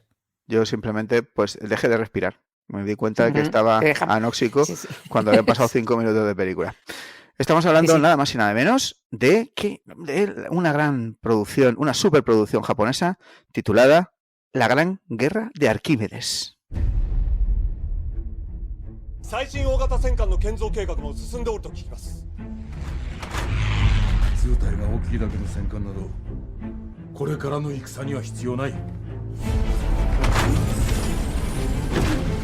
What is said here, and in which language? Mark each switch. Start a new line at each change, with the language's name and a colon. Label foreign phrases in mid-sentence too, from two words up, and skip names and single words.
Spanish: Yo simplemente pues dejé de respirar. Me di cuenta de que estaba anóxico cuando habían pasado 5 minutos de película. Estamos hablando nada más y nada menos de una gran producción, una superproducción japonesa titulada La Gran Guerra de Arquímedes.
Japanese: 最新大型戦艦の建造計画も進んでおると聞きます。図体が大きいだけの戦艦などこれからの戦には必要ない。